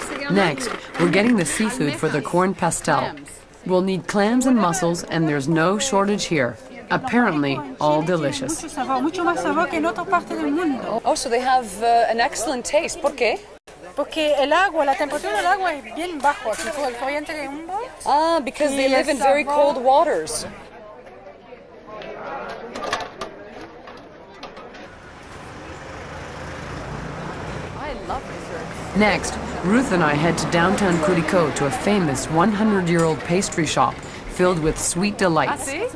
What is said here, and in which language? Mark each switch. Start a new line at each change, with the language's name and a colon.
English: Next, we're getting the seafood for the corn pastel. We'll need clams and mussels, and there's no shortage here. Apparently, all delicious.
Spanish: Mucho sabor, mucho más sabor que en otra parte del mundo.
English: Oh, so they have an excellent taste.
Spanish: ¿Por qué? Porque el agua, la temperatura del agua es bien bajo, aquí por el corriente de Humboldt.
English: Ah, because they live in very cold waters. I love desserts. Next, Ruth and I head to downtown Curicó to a famous 100-year-old pastry shop filled with sweet delights.